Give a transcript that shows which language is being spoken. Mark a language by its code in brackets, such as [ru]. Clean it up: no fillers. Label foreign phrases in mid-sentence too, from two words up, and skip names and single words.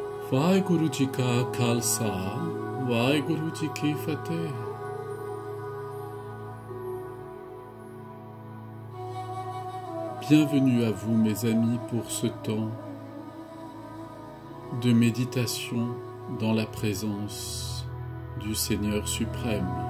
[pa] ਵਾਹਿਗੁਰੂ ਜੀ ਕਾ ਖ਼ਾਲਸਾ, ਵਾਹਿਗੁਰੂ ਜੀ ਕੀ ਫ਼ਤਿਹ। [fr] Bienvenue à vous mes amis pour ce temps de méditation dans la présence du Seigneur suprême.